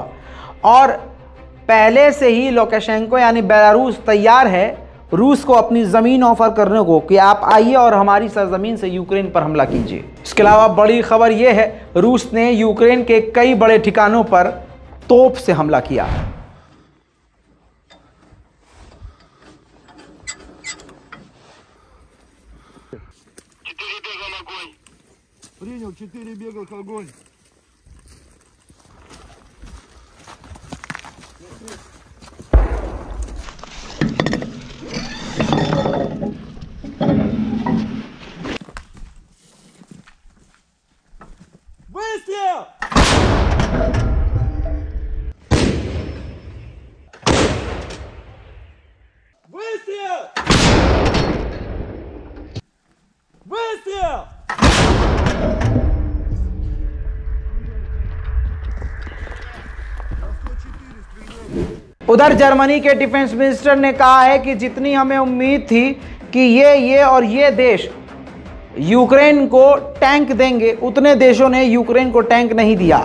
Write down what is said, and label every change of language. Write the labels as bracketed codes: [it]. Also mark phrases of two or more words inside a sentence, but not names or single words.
[hi] और पहले से ही लुकाशेंको यानी बेलारूस तैयार है रूस को अपनी ज़मीन ऑफर करने को कि आप आइए और हमारी सरजमीन से यूक्रेन पर हमला कीजिए। इसके अलावा बड़ी खबर यह है, रूस ने यूक्रेन के कई बड़े ठिकानों पर तोप से हमला किया। [ru] Принял, 4 бегал огонь. Выстрел! Выстрел! Выстрел! [hi] उधर जर्मनी के डिफेंस मिनिस्टर ने कहा है कि जितनी हमें उम्मीद थी कि ये और ये देश यूक्रेन को टैंक देंगे, उतने देशों ने यूक्रेन को टैंक नहीं दिया।